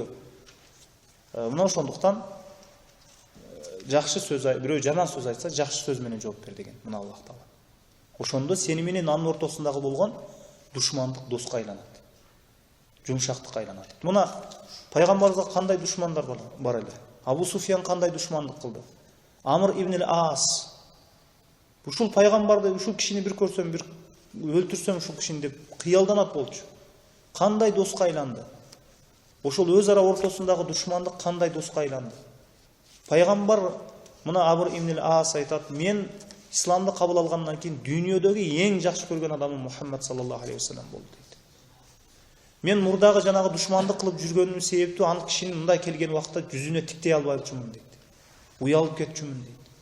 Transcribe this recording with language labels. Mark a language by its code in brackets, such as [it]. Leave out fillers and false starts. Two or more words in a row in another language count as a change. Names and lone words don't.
[ky] Мына ошондуктан жакшы сөз, бирөө жаман сөз айтса, жакшы сөз менен жооп бер деген мына Аллах Таала. Ошондо сени менен анын ортосундагы болгон душмандык доска айланат. Жумшактыкка айланат. Мына пайгамбарыбызга кандай душмандар бар эле? Абу Суфиян кандай душмандык кылды? Амр ибн ас. Ушул пайгамбарды, ушул кишини бир көрсөм, бир өлтүрсөм ушул кишини деп кыялданат болчу. Кандай доска айланды? Ошол өз ара ортосундагы душмандык кандай доска айланды? Пайгамбар мына Амр ибн ас айтат: "Мен исламды кабыл алгандан кийин дүйнөдөгү эң жакшы көргөн адамым Мухаммад [ar] صلى الله عليه وسلم [ky] болду" дейт. Мен мурдагы жанагы душмандык кылып жүргөнүм себептүү ал кишинин мындай келген убакта жүзүнө тиктей албайчумун дейт. Уялып кетчүмүн дейт.